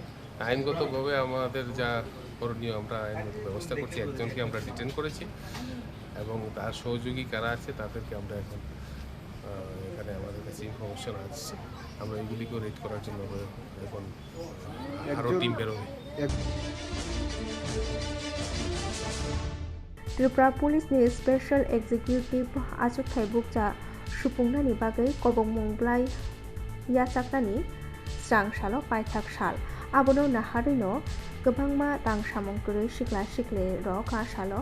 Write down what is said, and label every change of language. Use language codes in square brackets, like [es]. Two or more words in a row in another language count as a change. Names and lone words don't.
[bn] আইনগতভাবে আমাদের যা করণীয় আমরা আইনগত ব্যবস্থা করছি। একজনকে আমরা ডিটেন করেছি এবং তার সহযোগী কারা আছে তাদেরকে আমরা এখন এখানে আমাদের কাছে ইনফরমেশন আসছে, আমরা এগুলিকেও রেড করার জন্য এখন আরও টিম বেরোবে। [trp] त्रिपुरा पुलिसनि [en] special executive [trp] आजुगथाय बुकजा सुफुंनायनि बागै कबंमुं ब्लाइ याचाक्रानि स्रांसालो पाइथाक साल आबोनो नाहारैनो गोबांमा दांसामंगुरै सिख्ला सिख्ले रक आसालो